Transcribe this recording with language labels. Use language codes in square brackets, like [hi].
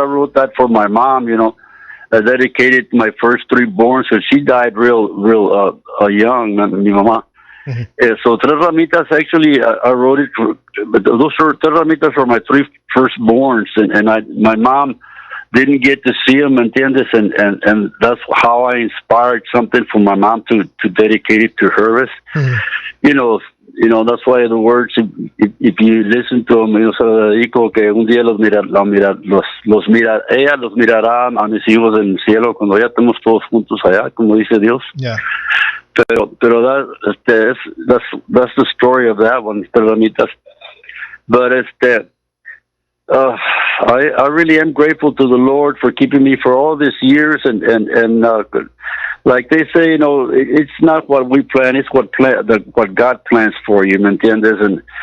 [en] I wrote that for my mom. You know, I dedicated my first three born, so she died real young, [es] mi mamá. [en] Mm-hmm. So Tres Ramitas, actually, I wrote it. But those Tres Ramitas were my three firstborns, and my mom didn't get to see them, [es] ¿entiendes? [en] And that's how I inspired something for my mom to dedicate it to her. Mm-hmm. You know, that's why the words, if you listen to them, [es] yo se lo dedico que un día ella los mirará a mis hijos en el cielo cuando ya estemos todos juntos allá, como dice Dios. [en] Yeah. Pero that's the story of that one, but I really am grateful to the Lord for keeping me for all these years, and like they say, you know, it's not what we plan; it's what God plans for you, [es] ¿me entiendes?